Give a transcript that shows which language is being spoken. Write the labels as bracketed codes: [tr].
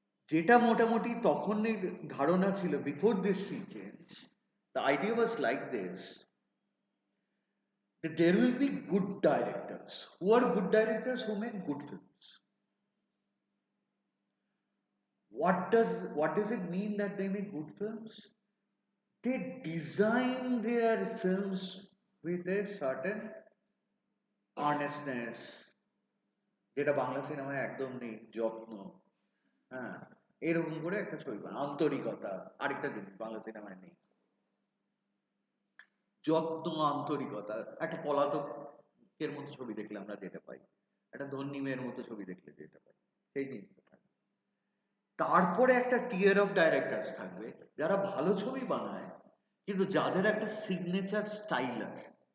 [bn] যেটা মোটামুটি তখনের ধারণা ছিল [en] Before this sea change, the idea was like this, that there will be good directors. Who are good directors? Who make good films. What does it mean that they make good films? They design their films with a certain earnestness, [bn] যেটা বাংলা সিনেমায় একদম নেই, যত্ন, হ্যাঁ, এরকম করে একটা ছবি বানায়। আন্তরিকতা আরেকটা জিনিস বাংলা সিনেমায় নেই, যত্ন আন্তরিকতা। একটা পলাতকের মতো ছবি দেখলে আমরা যেতে পাই, একটা ধন্যী মেয়ের মতো ছবি দেখলে যেতে পাই, সেই জিনিসটা থাকবে। তারপরে একটা টিয়ার অফ ডাইরেক্টরস থাকবে যারা ভালো ছবি বানায় কিন্তু যাদের একটা সিগনেচার স্টাইল আছে।